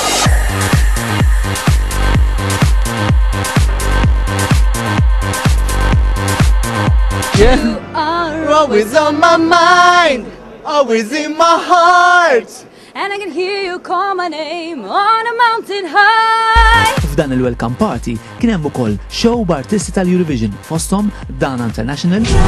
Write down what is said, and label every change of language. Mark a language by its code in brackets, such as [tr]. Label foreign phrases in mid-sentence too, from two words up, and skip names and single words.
[en] You are always on my mind, always in my heart. And I can hear you call my name on a mountain high. [mt] F'dan il- [en] welcome party [mt] kien hemm ukoll show b'artisti tal-Eurovision fosthom Dana International.